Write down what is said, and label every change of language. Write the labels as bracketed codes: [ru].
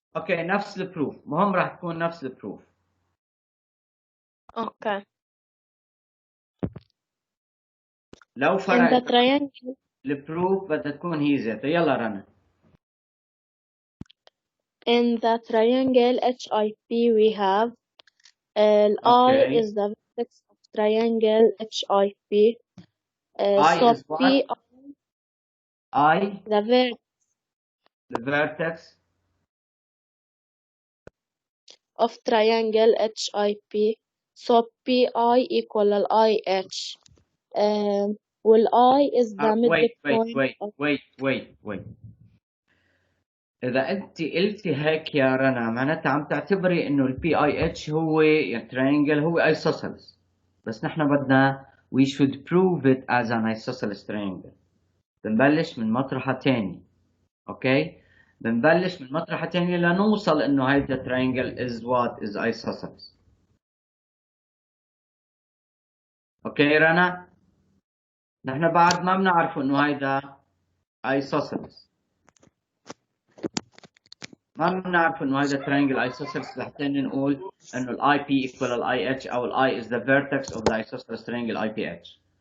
[ar] اوكي، نفس البروف، مهم راح تكون نفس البروف. اوكي. لو [en] In the [ar] فرق [en] triangle [ar] البروف بدها تكون هي ذاتها. يلا رنا. [en] in the triangle HIP we have I is the vertex of triangle HIP. I So is what? P I the vertex of triangle HIP. So PI equal IH. Well, I is the midpoint of wait. [ar] إذا أنت قلتي هيك يا رنا، معناتها عم تعتبري إنه البي اي اتش هو triangle، هو isosceles. [en] بس نحن بدنا we should prove it as an isosceles triangle. [ar] بنبلش من مطرحة تاني. اوكي، بنبلش من مطرحة تانية لنوصل انه هيدا triangle is what is isosceles. اوكي رنا، نحن بعد ما بنعرف انه هيدا isosceles، ما بنعرف انه هيدا triangle isosceles لحتى نقول انه ال IP equal ال IH او ال I is the vertex of the isosceles triangle IPH.